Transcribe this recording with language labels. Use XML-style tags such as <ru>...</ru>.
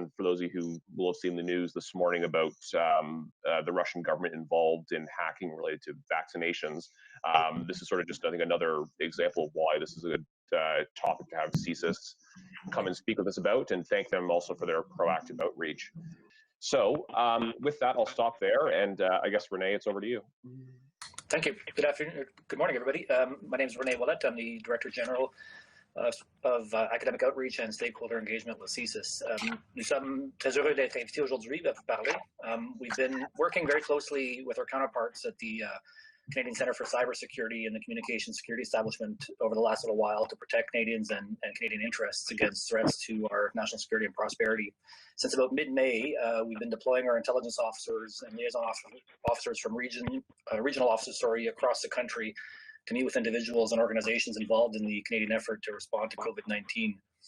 <en>And for those of you who will have seen the news this morning about the Russian government involved in hacking related to vaccinations, this is sort of just, I think, another example of why this is a good topic to have CSIS come and speak with us about, and thank them also for their proactive outreach. So with that, I'll stop there, and I guess, Renee, it's over to you. Thank you. Good afternoon. Good morning, everybody. My name is Renee Willett. I'm the Director General of Academic Outreach and Stakeholder Engagement with CSIS.</en> <fr>Nous sommes très heureux d'être invités aujourd'hui à vous parler.</fr> <en>We've been working very closely with our counterparts at the Canadian Centre for Cybersecurity and the Communication Security Establishment over the last little while to protect Canadians and Canadian interests against threats to our national security and prosperity. Since about mid-May, we've been deploying our intelligence officers and liaison officers from regional offices across the country to meet with individuals and organizations involved in the Canadian effort to respond to COVID-19.</en>